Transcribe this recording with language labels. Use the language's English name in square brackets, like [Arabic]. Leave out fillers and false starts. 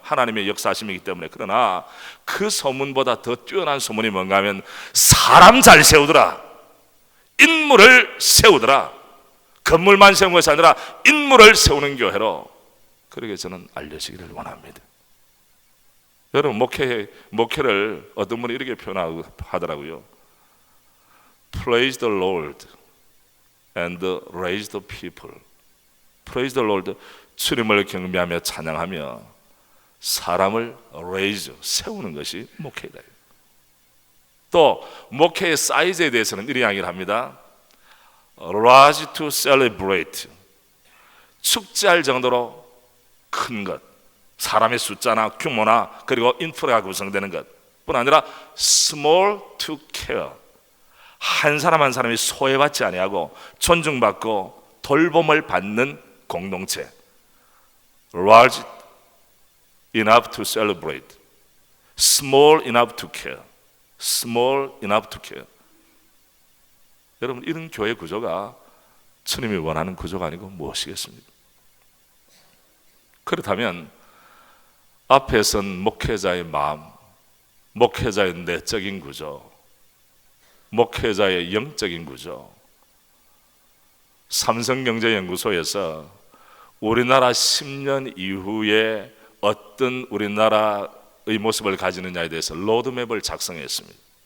[Korean] 하나님의 역사하심이기 때문에. 그러나 그 소문보다 더 뛰어난 소문이 뭔가 하면 사람 잘 세우더라, 인물을 세우더라, 건물만 세운 것이 아니라 인물을 세우는 교회로 그렇게 저는 알려지기를 원합니다. 여러분 목회를 어떤 분이 이렇게 표현하더라고요. [English] Praise the Lord and raise the people. Praise the Lord, [Korean] 주님을 경배하며 찬양하며 사람을 raise, 세우는 것이 목회다. 또 목회의 사이즈에 대해서는 이런 이야기를 합니다. [English] Large to celebrate, [Korean] 축제할 정도로 큰 것, 사람의 숫자나 규모나 그리고 인프라가 구성되는 것, 뿐 아니라 [English] small to care, [Korean] 한 사람 한 사람이 소외받지 아니하고 존중받고 돌봄을 받는 공동체. [English] large enough to celebrate, small enough to care, small enough to care. [Korean] 여러분, 이런 교회 구조가 주님이 원하는 구조가 아니고 무엇이겠습니까? 그렇다면 앞에 선 목회자의 마음, 목회자의 내적인 구조, 목회자의 영적인 구조, 삼성경제연구소에서 우리나라 10년 이후에 어떤 우리나라의 모습을 가지느냐에 대해서 로드맵을 작성했습니다.